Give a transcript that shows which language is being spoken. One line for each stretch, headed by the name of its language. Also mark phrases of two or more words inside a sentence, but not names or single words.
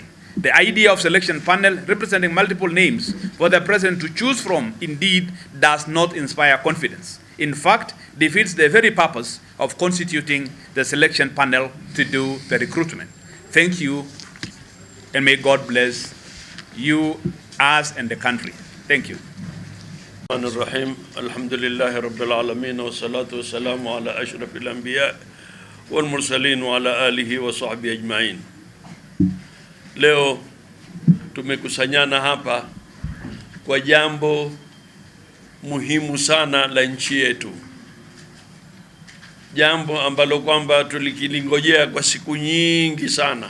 English: The idea of selection panel representing multiple names for the president to choose from indeed does not inspire confidence. In fact, defeats the very purpose of constituting the selection panel to do the recruitment. Thank you, and may God bless you, us, and the country. Thank you.
Arabic: Ar-Rahim. الحمد لله رب العالمين والصلاة والسلام على أشرف الأنبياء والمرسلين وعلى آله وصحبه أجمعين.
Swahili: Leo tumekusanyana hapa kwa jambo muhimu sana la nchi yetu, jambo ambalo kwamba tulikilingojea kwa siku nyingi sana.